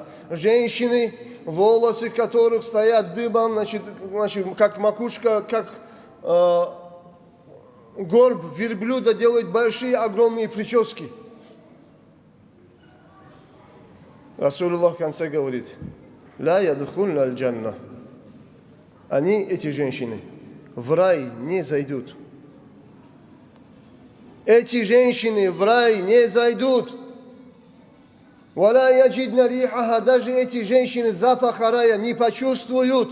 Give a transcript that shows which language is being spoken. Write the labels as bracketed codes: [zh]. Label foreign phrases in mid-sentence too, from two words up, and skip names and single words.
[ru] Женщины, волосы которых стоят дыбом, значит, как макушка, как горб верблюда, делают большие, огромные прически. Расулуллах в конце говорит: [ar] «لا يدخلن الجنة». [ru] Они, эти женщины, в рай не зайдут. Эти женщины в рай не зайдут. [ar] «ولا يجدن ريحها». [ru] Даже эти женщины запаха рая не почувствуют.